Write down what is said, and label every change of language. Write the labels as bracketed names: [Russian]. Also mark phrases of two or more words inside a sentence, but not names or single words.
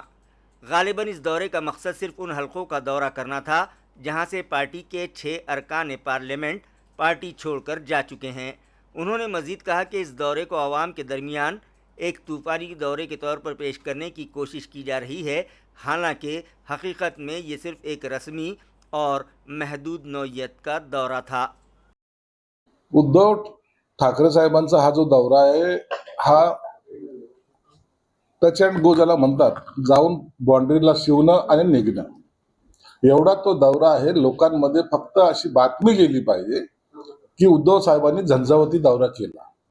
[Urdu] غالباً اس دورے کا مقصد صرف ان حلقوں کا دورہ کرنا تھا جہاں سے پارٹی کے 6 ارکان پارلیمنٹ پارٹی چھوڑ کر جا چکے ہیں۔ انہوں نے مزید کہا کہ اس دورے کو عوام کے درمیان ایک طوفانی دورے کے طور پر پیش کرنے کی کوشش کی جا رہی ہے، حالانکہ حقیقت میں یہ صرف ایک رسمی اور محدود نوعیت کا دورہ تھا۔ [Marathi] उद्धव ठाकरे साहेबांचा हा जो दौरा आहे हा [English] touch and go [Marathi] ज्याला म्हणतात, जाऊन बाँड्रीला शिवणं आणि निघणं, एवढा तो दौरा आहे. लोकांमध्ये फक्त अशी बातमी गेली पाहिजे की उद्धव साहेबांनी झंझावती दौरा केला.